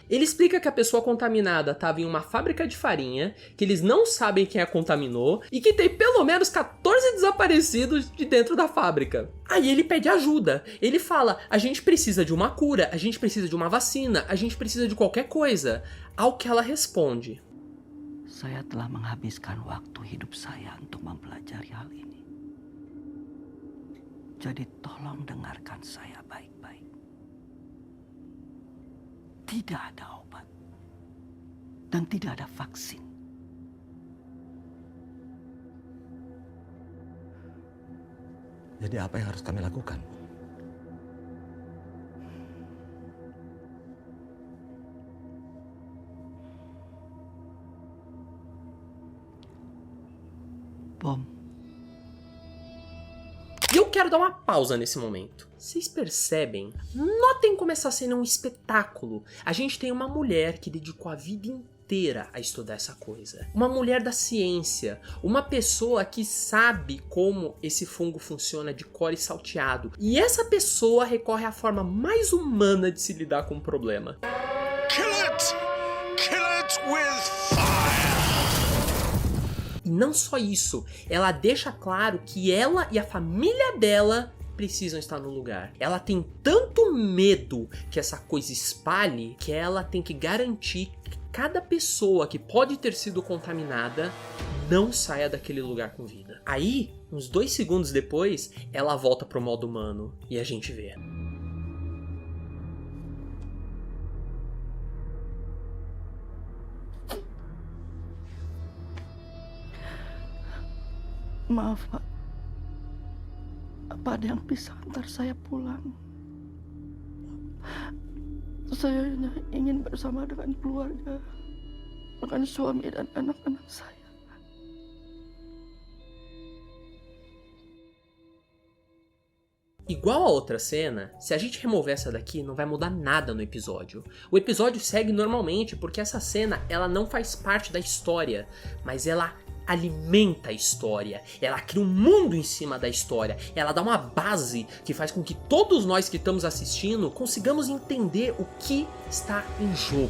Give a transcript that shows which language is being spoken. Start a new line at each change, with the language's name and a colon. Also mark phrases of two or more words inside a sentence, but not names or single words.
Portuguese: Ele explica que a pessoa contaminada estava em uma fábrica de farinha, que eles não sabem quem a contaminou e que tem pelo menos 14 desaparecidos de dentro da fábrica. Aí ele pede ajuda. Ele fala, a gente precisa de uma cura, a gente precisa de uma vacina, a gente precisa de qualquer coisa. Ao que ela responde.
Indonesian: Saya telah menghabiskan waktu hidup saya untuk mempelajari hal ini. Jadi tolong dengarkan saya baik-baik. Tidak ada obat. Dan tidak ada vaksin. Jadi apa yang harus kami lakukan?
Portuguese: Bom. E eu quero dar uma pausa nesse momento. Vocês percebem? Notem como essa cena é um espetáculo. A gente tem uma mulher que dedicou a vida inteira a estudar essa coisa. Uma mulher da ciência. Uma pessoa que sabe como esse fungo funciona de cor e salteado. E essa pessoa recorre à forma mais humana de se lidar com o problema.
English: Kill it! Kill it with fire!
Portuguese: E não só isso, ela deixa claro que ela e a família dela precisam estar no lugar. Ela tem tanto medo que essa coisa espalhe que ela tem que garantir que cada pessoa que pode ter sido contaminada não saia daquele lugar com vida. Aí, uns 2 segundos depois, ela volta pro modo humano e a gente vê.
Indonesian: Maaf, Pak. Apa ada yang bisa antar saya pulang? Saya hanya ingin bersama dengan keluarga, dengan suami dan anak-anak saya.
Portuguese: Igual a outra cena, se a gente remover essa daqui, não vai mudar nada no episódio. O episódio segue normalmente porque essa cena ela não faz parte da história, mas ela alimenta a história, ela cria um mundo em cima da história, ela dá uma base que faz com que todos nós que estamos assistindo consigamos entender o que está em jogo.